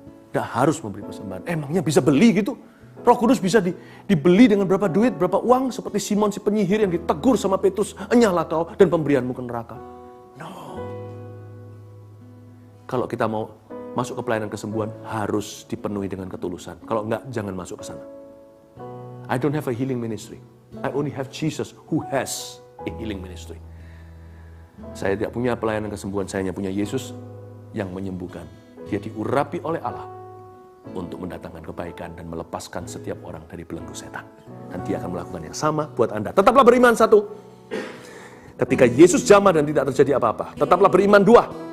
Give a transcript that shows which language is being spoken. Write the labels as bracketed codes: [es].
[id] Tidak harus memberi persembahan. Emangnya bisa beli gitu? Roh Kudus bisa dibeli dengan berapa duit, berapa uang, seperti Simon si penyihir yang ditegur sama Petrus, enyahlah kau dan pemberianmu ke neraka. No. Kalau kita mau masuk ke pelayanan kesembuhan, harus dipenuhi dengan ketulusan. Kalau enggak, jangan masuk ke sana. [en] I don't have a healing ministry. I only have Jesus who has a healing ministry. [id] Saya tidak punya pelayanan kesembuhan, saya hanya punya Yesus yang menyembuhkan. Dia diurapi oleh Allah untuk mendatangkan kebaikan dan melepaskan setiap orang dari belenggu setan. Dan dia akan melakukan yang sama buat Anda. Tetaplah beriman, satu. Ketika Yesus jamah dan tidak terjadi apa-apa. Tetaplah beriman, dua.